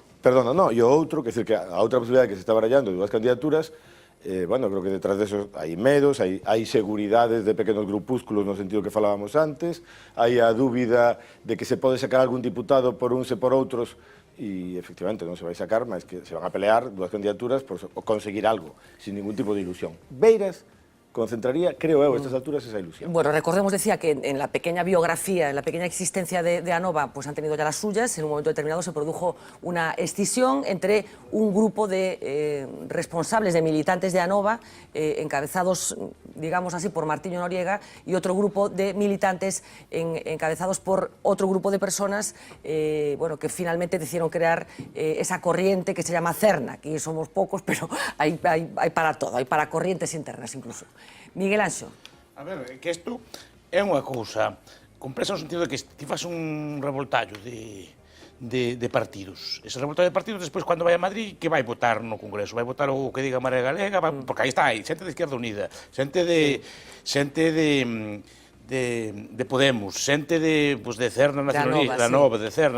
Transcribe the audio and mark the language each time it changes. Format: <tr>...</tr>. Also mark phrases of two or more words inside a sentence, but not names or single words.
<gl>Perdona, no, e o outro, que é dicir que a outra posibilidade que se está barallando de dúas candidaturas, bueno, creo que detrás de eso hai medos, hai seguridades de pequenos grupúsculos no sentido que falábamos antes, hai a dúbida de que se pode sacar algún diputado por uns e por outros, e efectivamente non se vai sacar, mas que se van a pelear dúas candidaturas por conseguir algo, sin ningún tipo de ilusión. Beiras, concentraría, creo eu, a estas alturas, esa ilusión.</gl> <es>Bueno, recordemos, decía, que en la pequeña biografía, en la pequeña existencia de ANOVA, pues han tenido ya las suyas. En un momento determinado se produjo una escisión entre un grupo de responsables, de militantes de ANOVA, encabezados, digamos así, por Martiño Noriega, y otro grupo de militantes encabezados por otro grupo de personas, bueno, que finalmente decidieron crear esa corriente que se llama CERNA. Aquí somos pocos, pero hay para todo, hay para corrientes internas incluso. Miguel Anxo.</es> <gl>A ver, que isto é unha cousa complexa no sentido de que ti fas un revoltallo de partidos. Ese revoltallo de partidos, despois, cando vai a Madrid, que vai votar no Congreso? Vai votar o que diga Marea Galega, porque aí está, xente de Izquierda Unida, xente de Podemos, xente de Cerna nacionalista, da Nova, de Cerna...</gl>